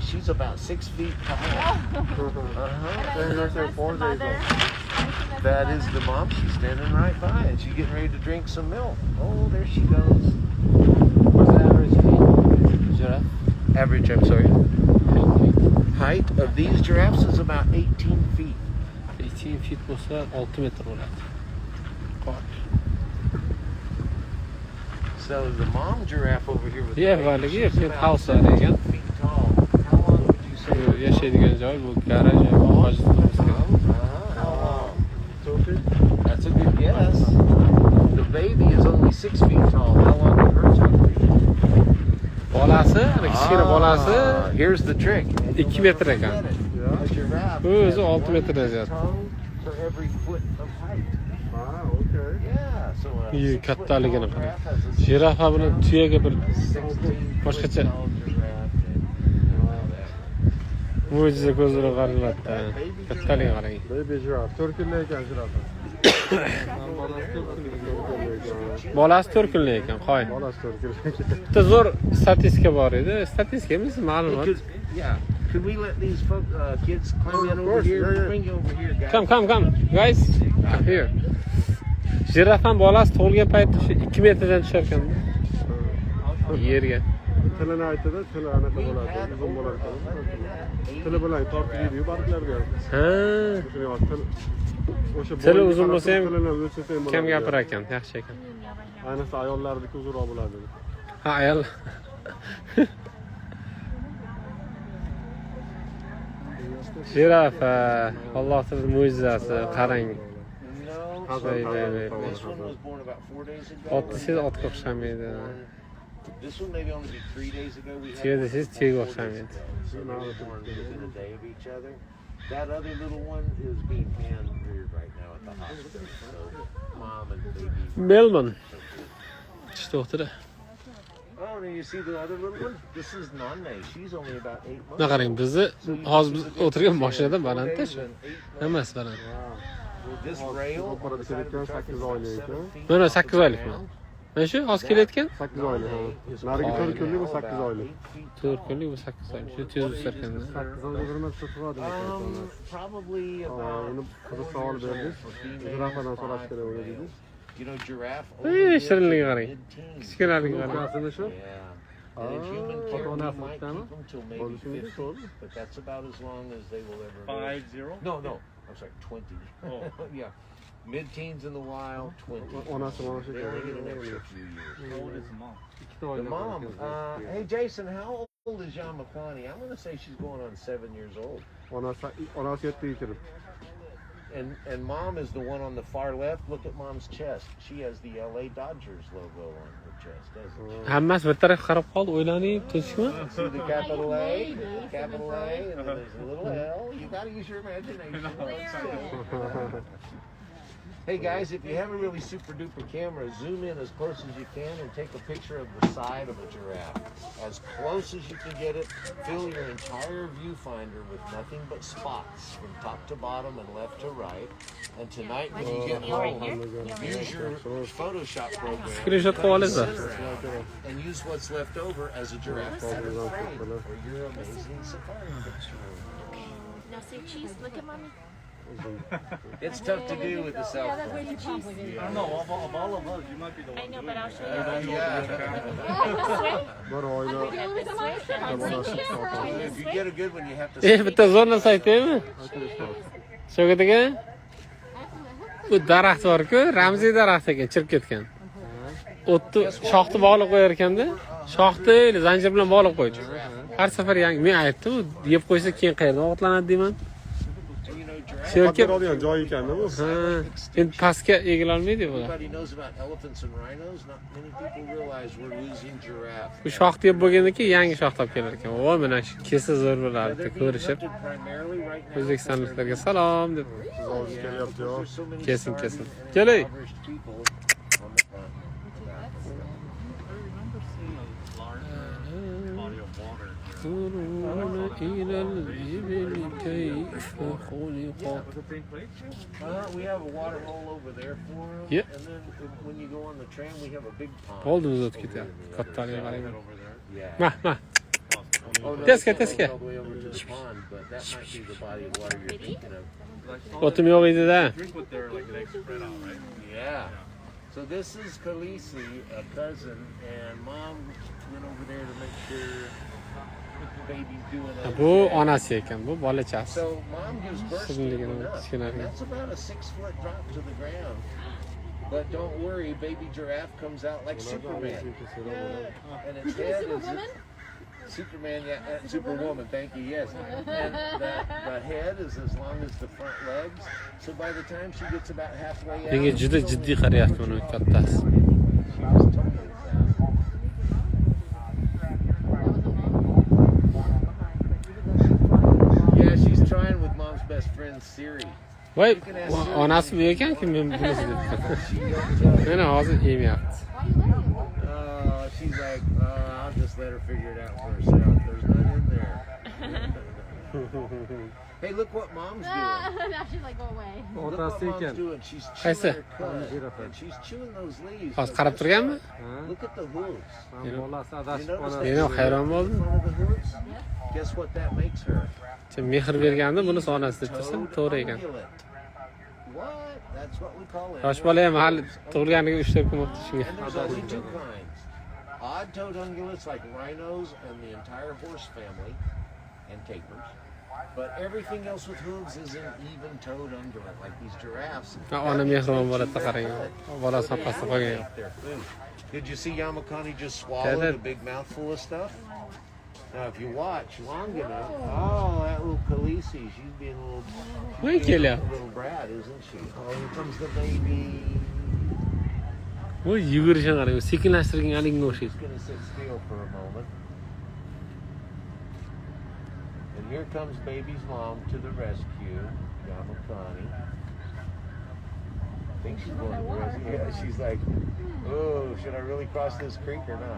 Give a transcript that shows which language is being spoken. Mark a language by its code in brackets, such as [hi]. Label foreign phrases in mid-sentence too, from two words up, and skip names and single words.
[en] She's about 6 feet tall. That is the mom. She's standing right by, and she's getting ready to drink some milk. Oh, there she goes. What's the average giraffe? Average, I'm sorry. Height of these giraffes is about 18 feet. [uz] 18 feet bo'lsa 6 metr bo'ladi. [en] So the mom giraffe over here with Yeah, the well, baby, yeah, she's it's about house 18 again. feet tall. How long would you say? [uz] Yashaydigan joy bu garaj yoki hojatxona. [en] That's a good guess. The baby is only 6 feet tall. How long would her tongue be? [uz] Bolasi, kichkina bolasi [en] Here's the trick. [uz] 2 metr ekan. [en] A giraffe [uz] Bu o'zi [en] has [uz] 6 metr [en] one [uz] ekan. [en] tongue for every foot of height. Yeah, so a Iyi, 6 foot [uz] kattaligini [en] tall [uz] qarang. [en] giraffe has a 6 [uz] Jirafa bilan tuyaga bir [en] 16 [uz] boshqacha [en] foot tall giraffe and all that. [uz] mo'jiza ko'zini qarayapti. Kattaligiga qarang. Baby giraffe. 4 kunlik ekan jirafa. Bolasi 4 kunlik ekan, qo'y. Bolasi 4 kunlik. Bitta zo'r statistika bor edi. Statistika emas, ma'lumot. [en] Yeah. Could we let these kids climb in over course, here? yeah, yeah. Bring you over here, guys. Come, guys. Come here. [uz] Jirafam bolasi tug'ilgan paytda shu 2 metrdan tushar ekan. Yerga. Tilini aytadi, tili anaqa bo'ladi, uzun bo'lar ekan. Tili bilan tortib yeydi barglarga. Ha. O'sha Tili uzun bo'lsa ham tilini o'lchasa ham kam bo'ladi. gapirar ekan, yaxshi ekan. Ayniqsa ayollarniki uzunroq bo'ladi. Ha, ayol. Jirafa, Alloh taolo mo'jizasi, qarang. [en] No, This one was born about 4 days ago. [uz] Ot desangiz otga o'xshamaydi. [en] This one maybe only be 3 days ago. We had [uz] Tuya [en] one [uz] desangiz [en] about [uz] tuyaga [en] 4 days [uz] o'xshamaydi. [en] ago. So they were born within a day of each other. That other little one is being hand reared right now at the hospital. So mom and baby. [uz] Melbourne. İşte o'tira. [en] Oh, and you see the other little one? This is Nane. She's only about 8 months. [uz] Na qarang, bizni hozir biz o'tirgan mashinada balandda shu. Emas baland. [en] This rail on the side of the truck is about 7 feet. [uz] Mana 8 oylikmi? Mana shu hozir kelayotgan 8 oylik. Narigi 4 kunlik bu 8 oylik. 4 kunlik bu 8 oylik. Shu tez o'sarkanda. 8 oylik bir marta turadi. [en] Probably [uz] Uni [en] about [uz] qiziq savol berdik. Jirafadan so'rash kerak uni dedi. [en] You know, giraffe. [uz] Shirinligiga qarang. Kichkinaligiga qarang. Aslida shu. [en] Yeah. And in human care, we might keep them till maybe 50, but that's about as long as they will ever live. 50? No, I'm sorry, 20. Oh. Yeah. Mid-teens in the wild, 20. [uz] Onasi mana shu. [en] They only get an extra few years. How old is the mom? The mom, hey Jason, how old is Yamakwani? I'm going to say she's going on 7 years old. [uz] Onasi 7 kirib. [en] And mom is the one on the far left. Look at mom's chest. She has the LA Dodgers logo on her chest, doesn't she? [uz] Hammasi bir tarafga qarab qoldi, o'ylanib, tinchmi? [en] See the capital A, and then there's a little L. You got to use your imagination. Hey guys, if you have a really super duper camera, zoom in as close as you can and take a picture of the side of a giraffe. As close as you can get it, fill your entire viewfinder with nothing but spots from top to bottom and left to right. And tonight when you get home, use your Photoshop program [uz] Screenshot qilib olasiz. [en] and use what's left over as a giraffe feather frame for your amazing safari picture. Now say cheese. Look at mommy. It's tough to do with the cell phone. I don't know, of all of us, you might be the one I know, doing but I'll it. show you. [uz] Bir oyda [en] If you get a good one, you have to [uz] Bitta zo'rni saytaymi? Shogat aka. Bu daraxt bor-ku, ramziy daraxt ekan, chirib ketgan. O'tni shoxni bog'lab qo'yar ekanda, shoxni zanjir bilan bog'lab qo'ydi. Har safar yangi men aytdim, yeb qo'ysa keyin qayerdan ovqatlanadi deyman. [en] you know, giraffe. [uz] Sherka Oladigan joy ekan-da bu. ha, endi pastga egila olmaydi bular. [en] Everybody knows about elephants and rhinos. Not many people realize we're losing giraffe. [uz] Bu shox deb bo'lgandan keyin yangi shox topib kelar ekan. Voy, mana shu kesa zo'r bo'lardi [en] They're being [uz] ko'rishib. [en] hunted primarily right now. [uz] O'zbekistonliklarga salom deb. Siz olib kelyapti yo. [en] There's so many [uz] Kesin, [en] starving [uz] kesin. [en] and [uz] Kelay. [en] impoverished people on the continent. Body of water. [ar] إلى الإبل كيف خلقت. [en] The same place? We have a water hole over there for them. Yeah. And then when you go on the tram, we have a big pond. [uz] Oldimiz o'tib ketyapti. Kattalarga qarayman. [en] Yeah. Mah. Oh, no, [uz] Teska, [en] it's [uz] teska. [en] all the way over to the pond, but that might be the body of water you're thinking of. [uz] O'tim yo'q edi-da. [en] Drink with their legs spread out, right? Yeah. So this is Khaleesi, a cousin, and mom went over there to make sure the baby's doing [uz] Bu [en] okay. [uz] onasi ekan, bu bolachasi. [en] So mom gives birth to [uz] Shirinligini, [en] him enough. [uz] kichkinagina. [en] That's about a 6-foot drop to the ground. But don't worry, baby giraffe comes out like Superman. And its head is Superman, yeah, Superwoman, thank you, yes. And the head is as long as the front legs. So by the time she gets about halfway out, [uz] Menga juda jiddiy qarayapti buni kattasi. [en] she was totally sound. Yeah, she's trying with mom's best friend Siri. [uz] Voy, onasi bu ekan-ku, men bunisi deb. Mana hozir yemayapti. [en] She's like, I'll just let her figure it out for herself. There's none in there. Hey, look what mom's doing. Now she's like, go away. Look what mom's doing. She's [uz] Qaysi? [en] chewing her cud, and she's chewing those leaves. [uz] Hozir qarab turganmi? [en] Look at the hooves. [uz] Bolasi [en] You [uz] adashib [en] notice [uz] qoladi. Men ham hayron [en] in [uz] bo'ldim. [en] front of the hooves? Guess what that makes her? [uz] Mehr berganda bunisi onasi deb tursam, to'g'ri ekan. [en] What? That's what we call it. [uz] Yosh bola ham hali tug'ilganiga 3-4 kun o'tdi shunga. [en] And there's only two kinds. Odd-toed ungulates like rhinos and the entire horse family and tapirs. But everything else with hooves is an even-toed ungulate, like these giraffes. [uz] Ona mehribon bo'ladi, qarang. Bolasi orqasida qolgan. [en] Their food. Did you see Yamakani just swallow a big mouthful of stuff? Now, if you watch long enough, oh, that little Khaleesi, she's being a little brat, isn't she? Oh, here comes the baby. [uz] Voy, yugurishini qarang, sekinlashtirgan alinga o'xshaydi. [en] Just gonna sit still for a moment. And here comes baby's mom to the rescue, Yamakani. I think she's going to the rescue. Yeah, she's like, oh, should I really cross this creek or not?